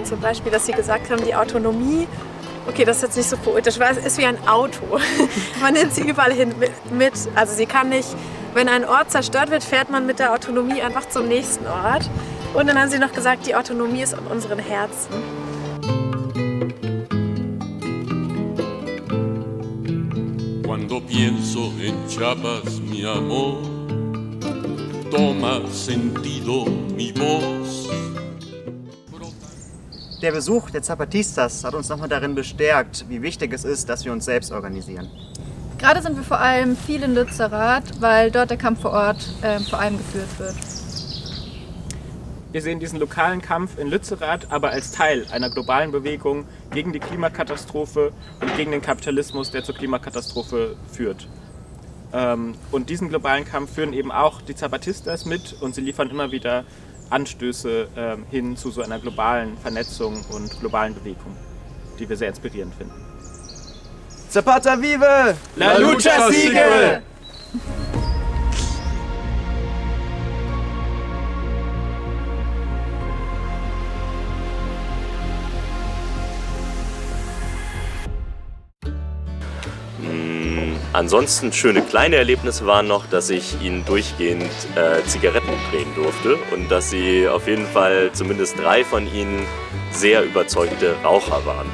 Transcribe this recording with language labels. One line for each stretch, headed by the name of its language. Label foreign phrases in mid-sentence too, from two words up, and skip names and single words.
German: Zum Beispiel, dass sie gesagt haben, die Autonomie, okay, das ist jetzt nicht so poetisch, weil es ist wie ein Auto. Man nimmt sie überall hin mit. Also sie kann nicht, wenn ein Ort zerstört wird, fährt man mit der Autonomie einfach zum nächsten Ort. Und dann haben sie noch gesagt, die Autonomie ist in unseren Herzen.
Spanish: Cuando pienso en Chiapas, mi amor, toma sentido mi voz.
German: Der Besuch der Zapatistas hat uns nochmal darin bestärkt, wie wichtig es ist, dass wir uns selbst organisieren. Gerade sind wir vor allem viel in Lützerath, weil dort der Kampf vor Ort vor allem geführt wird. Wir sehen diesen lokalen Kampf in Lützerath aber als Teil einer globalen Bewegung gegen die Klimakatastrophe und gegen den Kapitalismus, der zur Klimakatastrophe führt. Und diesen globalen Kampf führen eben auch die Zapatistas mit und sie liefern immer wieder Anstöße hin zu so einer globalen Vernetzung und globalen Bewegung, die wir sehr inspirierend finden.
Spanish: Zapata vive! La lucha sigue!
German: Ansonsten schöne kleine Erlebnisse waren noch, dass ich ihnen durchgehend Zigaretten drehen durfte und dass sie auf jeden Fall zumindest 3 von ihnen sehr überzeugte Raucher waren.